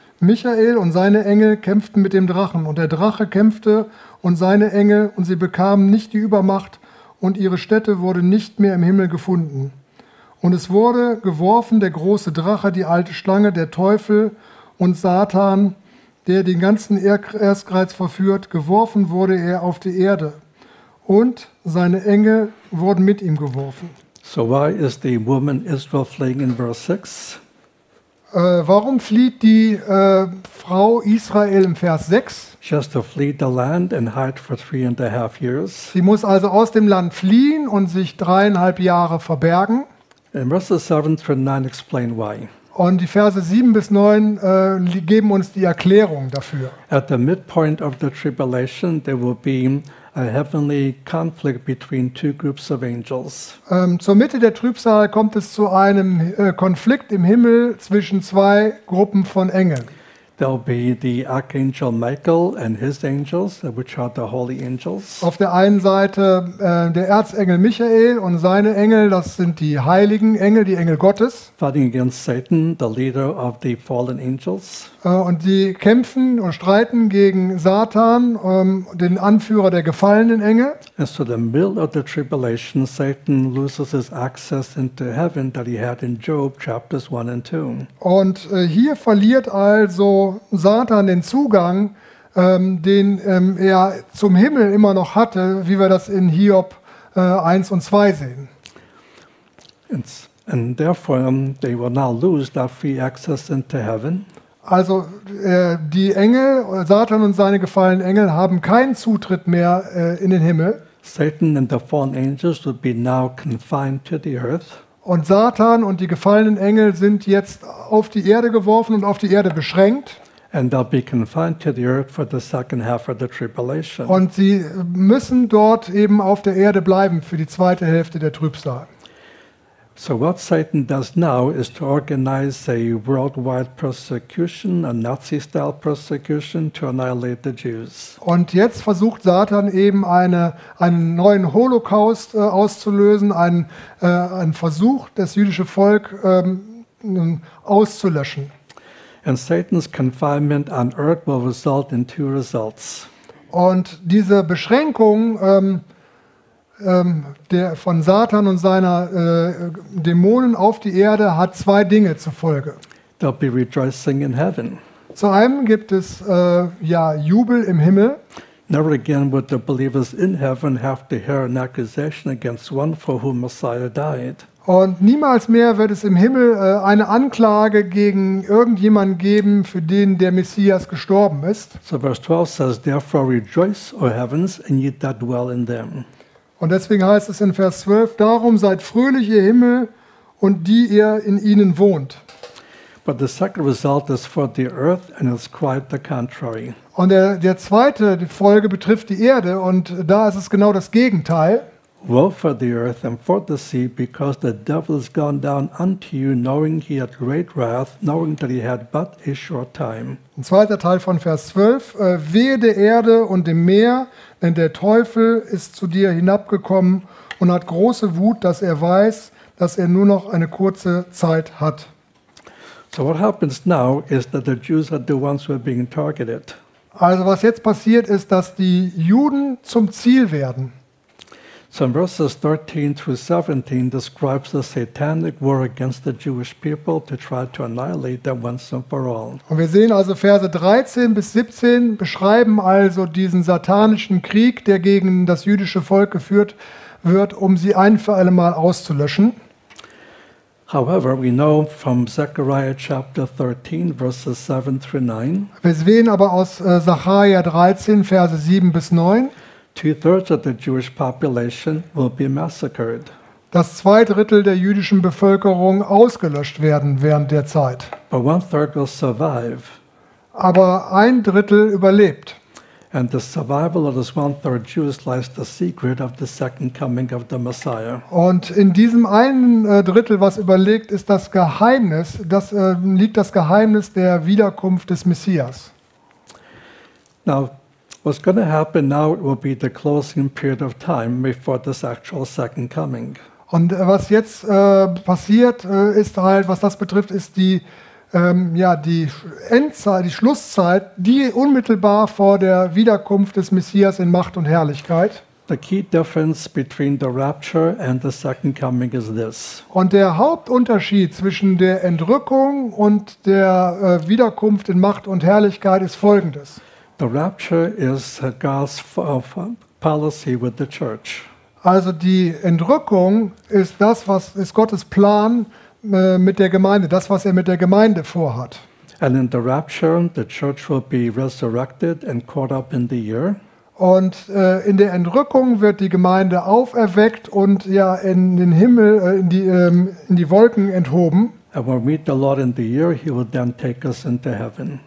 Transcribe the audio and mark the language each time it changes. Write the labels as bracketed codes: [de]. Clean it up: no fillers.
[de] Michael und seine Engel kämpften mit dem Drachen, und der Drache kämpfte und seine Engel, und sie bekamen nicht die Übermacht, und ihre Stätte wurde nicht mehr im Himmel gefunden. Und es wurde geworfen der große Drache, die alte Schlange, der Teufel und Satan, der den ganzen Erdkreis verführt, geworfen wurde er auf die Erde. Und seine Engel wurden mit ihm geworfen. [en] So why is the woman Israel fleeing in verse 6? [de] Warum flieht die Frau Israel im Vers 6? [en] She has to flee the land and hide for 3.5 years. [de] Sie muss also aus dem Land fliehen und sich 3.5 Jahre verbergen. [en] In verses 7 through 9 explain why. [de] Und die Verse 7 bis 9 geben uns die Erklärung dafür. [en] At the midpoint of the tribulation there will be a heavenly conflict between two groups of angels. [de] Zur Mitte der Trübsal kommt es zu einem Konflikt im Himmel zwischen zwei Gruppen von Engeln. [en] There'll be the Archangel Michael and his angels, which are the holy angels. [de] Auf der einen Seite der Erzengel Michael und seine Engel, das sind die heiligen Engel, die Engel Gottes. [en] Fighting against Satan, the leader of the fallen angels. [de] Und sie kämpfen und streiten gegen Satan, den Anführer der gefallenen Engel. [en] And so the middle of the tribulation, Satan loses his access into heaven that he had in Job chapters 1 and 2. [de] Und hier verliert also Satan den Zugang, den er zum Himmel immer noch hatte, wie wir das in Hiob 1 und 2 sehen. [en] And therefore they will now lose that free access into heaven. [de] Also die Engel, Satan und seine gefallenen Engel, haben keinen Zutritt mehr in den Himmel. [en] Satan and the fallen angels would be now confined to the earth. [de] Und Satan und die gefallenen Engel sind jetzt auf die Erde geworfen und auf die Erde beschränkt. [en] And they'll be confined to the earth for the second half of the tribulation. [de] Und sie müssen dort eben auf der Erde bleiben für die zweite Hälfte der Trübsal. [en] So what Satan does now is to organize a worldwide persecution, a Nazi-style persecution to annihilate the Jews. [de] Und jetzt versucht Satan eben einen neuen Holocaust auszulösen, einen Versuch, das jüdische Volk auszulöschen. [en] And Satan's confinement on earth will result in two results. [de] Und diese Beschränkung von Satan und seiner Dämonen auf die Erde hat zwei Dinge zur Folge. [en] There'll be rejoicing in heaven. [de] Zu einem gibt es Jubel im Himmel. [en] Never again would the believers in heaven have to hear an accusation against one for whom Messiah died. [de] Und niemals mehr wird es im Himmel eine Anklage gegen irgendjemanden geben, für den der Messias gestorben ist. [en] So verse 12 says, therefore rejoice, O heavens, and ye that dwell in them. [de] Und deswegen heißt es in Vers 12, darum seid fröhlich, ihr Himmel, und die ihr in ihnen wohnt. [en] But the second result is for the earth, and it's quite the contrary. [de] Und der zweite Folge betrifft die Erde, und da ist es genau das Gegenteil. [en] Woe for the earth and for the sea, because the devil is gone down unto you, knowing he had great wrath, knowing that he had but a short time. [de] Ein zweiter Teil von Vers 12. Wehe der Erde und dem Meer, denn der Teufel ist zu dir hinabgekommen und hat große Wut, dass er weiß, dass er nur noch eine kurze Zeit hat. [en] So what happens now is that the Jews are the ones who are being targeted. [de] Also was jetzt passiert ist, dass die Juden zum Ziel werden. [en] So in verses 13 through 17 describes the satanic war against the Jewish people to try to annihilate them once and for all. [de] Und wir sehen also Verse 13 bis 17 beschreiben also diesen satanischen Krieg, der gegen das jüdische Volk geführt wird, um sie ein für alle Mal auszulöschen. [en] However, we know from Zechariah chapter 13 verses 7 through 9. [de] Wir sehen aber aus Zechariah 13 Verse 7 bis 9. [en] 2/3 of the Jewish population will be massacred. [de] Dass 2/3 der jüdischen Bevölkerung ausgelöscht werden während der Zeit. [en] But 1/3 will survive. [de] Aber 1/3 überlebt. [en] And the survival of those 1/3 Jews lies the secret of the second coming of the Messiah. [de] Und in diesem einen Drittel, was überlebt, ist das Geheimnis, das liegt das Geheimnis der Wiederkunft des Messias. [en] Now, what's going to happen now will be the closing period of time before this actual second coming. [de] Und was jetzt passiert ist halt, was das betrifft, ist die die Endzeit, die Schlusszeit, die unmittelbar vor der Wiederkunft des Messias in Macht und Herrlichkeit. [en] The key difference between the rapture and the second coming is this. [de] Und der Hauptunterschied zwischen der Entrückung und der Wiederkunft in Macht und Herrlichkeit ist folgendes. [en] The rapture is God's policy with the church. [de] Also die Entrückung ist das, was ist Gottes Plan mit der Gemeinde, das, was er mit der Gemeinde vorhat. [en] And in the rapture, the church will be resurrected and caught up in the air. [de] Und in der Entrückung wird die Gemeinde auferweckt und ja in den Himmel, in die Wolken enthoben. [en] And we'll meet the Lord in the air, he will then take us into heaven.